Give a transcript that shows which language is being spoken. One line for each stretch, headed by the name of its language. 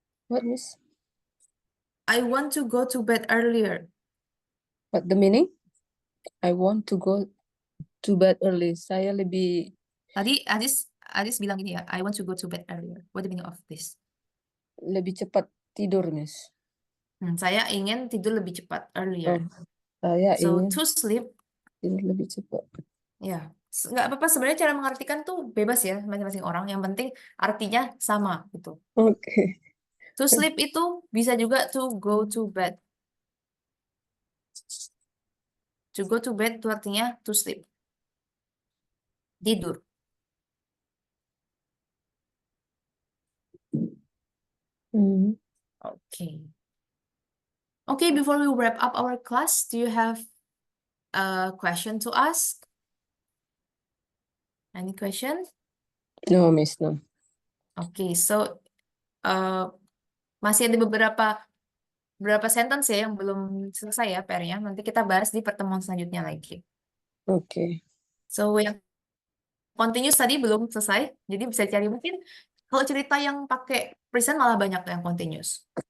English: What, Miss? I want to go to bed earlier. What the meaning? I want to go to bed early.
Indonesian: Saya lebih Tadi Aziz bilang gini ya,
English: I want to go to bed earlier. What the meaning of this?
Indonesian: cepat tidur, Miss. Saya ingin tidur lebih cepat, earlier. Saya
English: So
Indonesian: ingin
English: to sleep,
Indonesian: tidur lebih cepat. ya nggak apa-apa sebenarnya cara mengartikan tuh bebas ya masing-masing orang. Yang penting artinya sama gitu. Oke.
English: To sleep
Indonesian: itu bisa juga
English: to go to bed. To go to bed
Indonesian: itu artinya
English: to sleep.
Indonesian: Tidur.
English: Okay. Okay, before we wrap up our class, do you have a question to ask? Any question? No, Miss, no. Okay, so
Indonesian: masih ada beberapa sentence ya yang belum selesai ya PR-nya. Nanti kita bahas di pertemuan selanjutnya lagi. Oke. So yang continuous tadi belum selesai, jadi bisa cari mungkin kalau cerita yang pakai present malah banyak yang continuous.